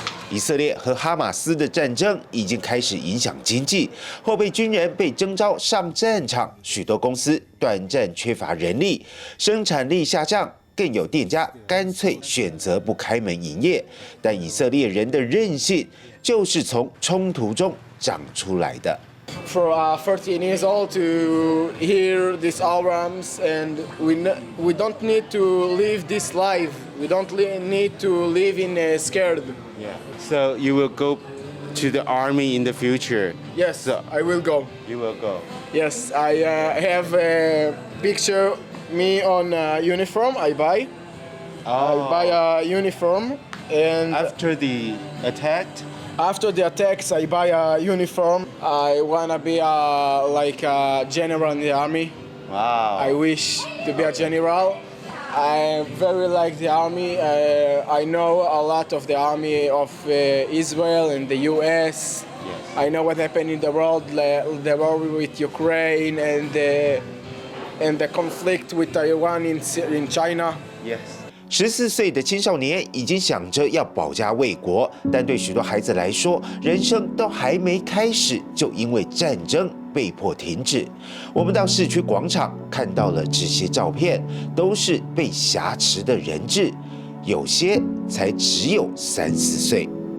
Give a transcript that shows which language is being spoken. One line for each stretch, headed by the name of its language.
Chinese: 以色列和哈马斯的战争已经开始影响经济，后备军人被征召上战场，许多公司短暂缺乏人力，生产力下降，更有店家干脆选择不开门营业。但以色列人的韧性就是从冲突中长出来的。
English: For 13 years old to hear these alarms, and we don't need to live this life. We don't need to live in scared. Yeah. So you will go to the army in the future. Yes, So I will go. you will go. Yes, I have a picture me on uniform. I buy a uniform, and After the attack. after the attacks, I buy a uniform. I wanna be like a general in the army. Wow. I wish to be a general. I very like the army. I know a lot of the army of Israel and the U.S. Yes. I know what happened in the world, the war with Ukraine and the conflict with Taiwan in China. Yes.
Chinese: 14岁的青少年已经想着要保家卫国，但对许多孩子来说，人生都还没开始，就因为战争被迫停止。我们到市区广场看到了这些照片，都是被挟持的人质，有些才只有3、4岁。